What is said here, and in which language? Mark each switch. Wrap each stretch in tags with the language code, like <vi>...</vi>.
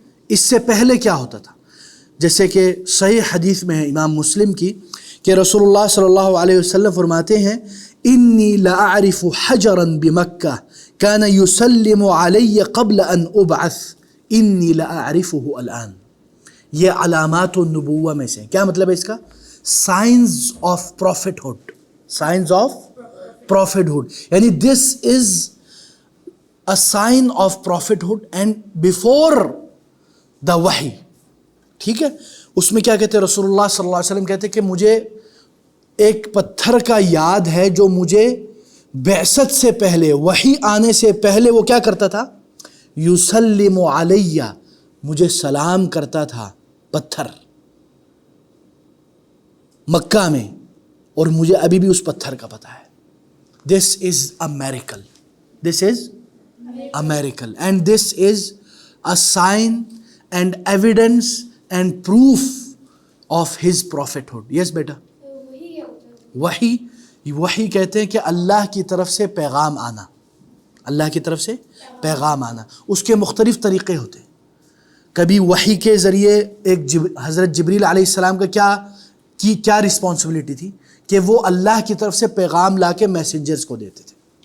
<ur>اس سے پہلے کیا ہوتا تھا؟ جیسے کہ صحیح حدیث میں ہے امام مسلم کی کہ رسول اللہ صلی اللہ علیہ وسلم فرماتے ہیں</ur> <ar>انی لاعرف حجرا بمکہ کان یسلم علی قبل ان ابعث انی لاعرفه الان.</ar> <ur>یہ علامات النبوہ میں سے. کیا مطلب ہے اس کا؟</ur> <en>Signs of prophethood. Signs of prophethood یعنی this is a sign of prophethood and before the wahi.</en> <ur>ٹھیک ہے. اس میں کیا کہتے ہیں رسول اللہ صلی اللہ علیہ وسلم کہتے ہیں کہ مجھے ایک پتھر کا یاد ہے جو مجھے بعثت سے پہلے, وحی آنے سے پہلے وہ کیا کرتا تھا؟</ur> <ar>یسلم علیہ,</ar> <ur>مجھے سلام کرتا تھا پتھر مکہ میں, اور مجھے ابھی بھی اس پتھر کا پتہ ہے.</ur> <en>This is a miracle. This is a miracle and this is a sign and evidence and proof of his prophethood. Yes بیٹا.</en> <ur>وحی کہتے ہیں کہ اللہ کی طرف سے پیغام آنا. اللہ کی طرف سے پیغام آنا. اس کے مختلف طریقے ہوتے ہیں. کبھی وحی کے ذریعے ایک حضرت جبریل علیہ السلام کا کیا رسپانسبلٹی تھی کہ وہ اللہ کی طرف سے پیغام لا کے میسنجرز کو دیتے تھے.</ur>